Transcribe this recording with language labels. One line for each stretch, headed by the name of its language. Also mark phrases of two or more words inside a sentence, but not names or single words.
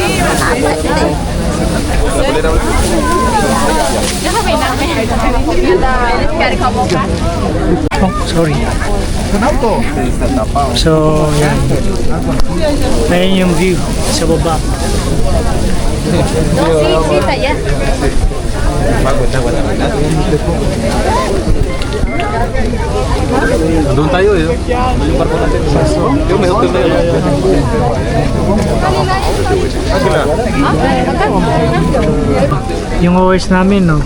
English: Oh, sorry.
Filipino: So, yan. Ayan yung view sa baba.
Spanish: No, sí, sí, está allá.
Filipino: Doon tayo eh. Yung barko natin. Yung may hotel na yun. Yung OS namin, no?